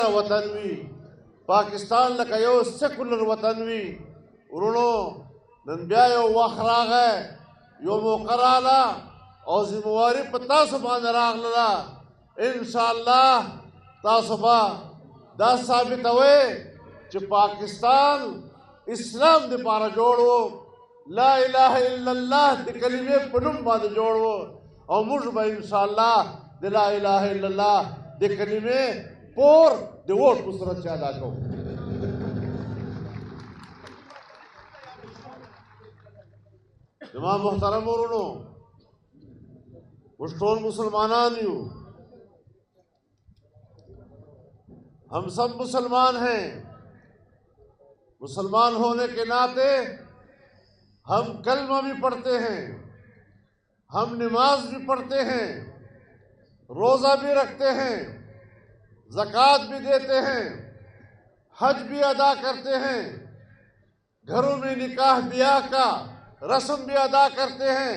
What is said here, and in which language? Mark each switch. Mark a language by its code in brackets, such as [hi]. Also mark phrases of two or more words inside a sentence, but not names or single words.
[ps] وطن وي پاکستان لکه یو سیکولر وطن وي ورونو نن بیا یو وخت راغی یو موقع راغله او ذمواري په تاسو باندې راغله انشاءالله تاسو به دا ثابتوئ چې پاکستان اسلام دپاره جوړ و لا اله الا الله د کلمې په نوم باندې جوړ و او موږ به انشاءالله د لا اله الا الله د کلمې پور د ووټ په صورت کې ادا کوو. جمع محترم ورونو موږ ټول مسلمانان یو [hi] हम सब मुसलमान हैं. मुसलमान होने के नाते हम कलमा भी पढ़ते हैं, हम नमाज भी पढ़ते हैं, रोज़ा भी रखते हैं, ज़कात भी देते हैं, हज भी अदा करते हैं, घरों में निकाह ब्याह का रस्म भी अदा करते हैं.